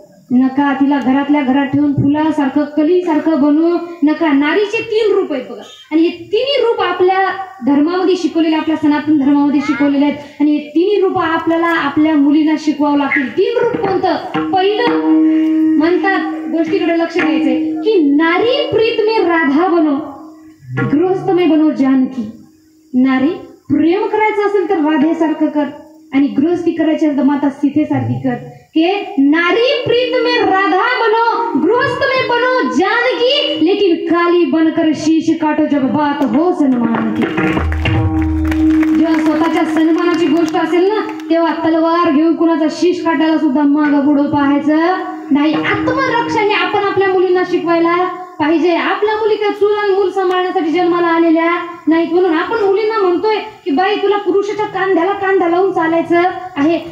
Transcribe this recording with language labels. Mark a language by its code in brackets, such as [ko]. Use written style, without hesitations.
[mr] नका तिला घरातल्या घरात ठेवून फुलासारखं कलीसारखं बनवू नका. नारीचे 3 रूप आहेत बघा, आणि हे तिन्ही रूप आपल्या धर्मामध्ये शिकवलेले, आपल्या सनातन धर्मामध्ये शिकवलेले आहेत. आणि हे तिन्ही रूप आपल्याला आपल्या मुलींना शिकवावं लागतील. 3 रूप कोणतं? पहिलं म्हणतात, गोष्टीकडे लक्ष द्यायचंय की [hi] नारी प्रीत में राधा बनो, गृहस्थ में बनो जानकी. [mr] नारी प्रेम करायचं असेल तर राधेसारखं कर, आणि गृहस्थी करायची असेल तर माता सीतेसारखी कर. [hi] के नारी प्रीत में राधा बनो, गृहस्थ में बनो जानकी, लेकिन काली बनकर शीश काटो जब बात हो सन्मान की. [mr] जेव्हा स्वतःच्या सन्मानाची गोष्ट असेल ना, तेव्हा तलवार घेऊन कुणाचा शीश काटायला सुद्धा मागं पुढं पाहायचं नाही. आत्मरक्षा हे आपण आपल्या मुलींना शिकवायला पाहिजे. आपल्या मुली काय चूल आणि मूल सांभाळण्यासाठी जन्माला आलेल्या नाहीत. म्हणून आपण मुलींना म्हणतोय की बाई तुला पुरुषाच्या कांद्याला लावून चालायचं आहे.